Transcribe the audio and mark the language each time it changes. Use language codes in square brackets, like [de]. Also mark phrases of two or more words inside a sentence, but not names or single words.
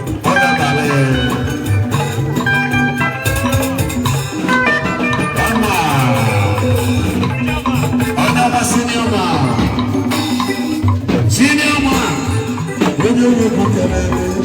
[ig] Ọ ga-abalị. Ama. Ọ ga-aba [en] senior man. Senior man. [ig] Onye ugwu kelere.